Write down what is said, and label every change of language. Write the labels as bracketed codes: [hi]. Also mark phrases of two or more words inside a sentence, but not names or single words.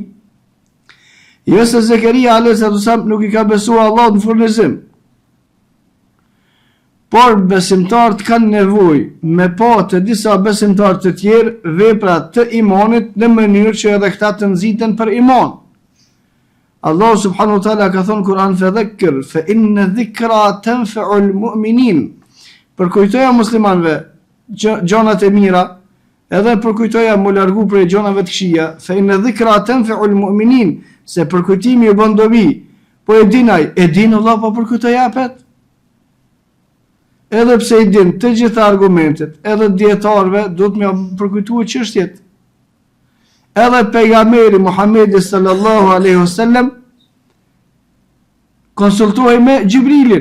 [sq] Jo se Zakaria [ar] عليه السلام [sq] nuk i ka besuar Allah në furnizim, por besimtarët kanë nevojë me pa të disa besimtarë të tjerë vepra të imanit në mënyrë që edhe këta të nxiten për iman. Allah [ar] سبحانه وتعالى [sq] ka thonë Kur'an, [ar] فذكر فإن الذكرى تنفع المؤمنين. [sq] Përkujtoja muslimanëve gjonat e mira, edhe përkujtoja mu largu prej gjonave të këqija, [ar] فإن الذكرى تنفع المؤمنين, [sq] se përkujtimi u bën dobi. Po e dinaj, e din Allah po përkujtoj japet. Edhe pse i din të gjitha argumentet, edhe dietarëve do të më përkujtuar çështjet. Edhe pejgamberi Muhamedi [ar] صلى الله عليه وسلم [sq] konsultohej me Xhibrilin.